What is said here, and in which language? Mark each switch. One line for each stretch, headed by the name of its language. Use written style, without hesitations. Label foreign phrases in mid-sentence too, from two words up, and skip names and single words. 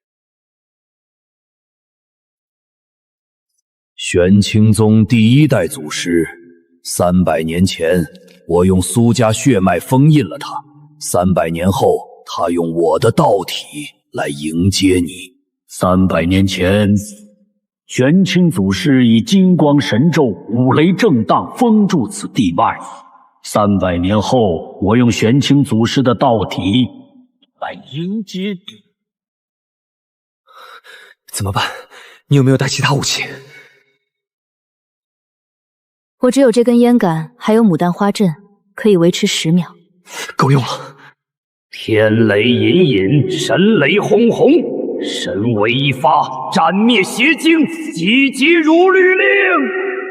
Chinese: 玄清宗第1代祖師，300年前，我用蘇家血脈封印了他，300年後，他用我的道體來迎接你。300年前，玄清祖師以金光神咒五雷震盪封住此地脈。300年後，我用玄清祖師的道體來迎接你。怎麼辦？你有沒有帶其他武器？我只有這根煙桿，還有牡丹花陣，可以維持10秒。夠用了。天雷隱隱，神雷轟轟，神威一發，斬滅邪精，急急如律令。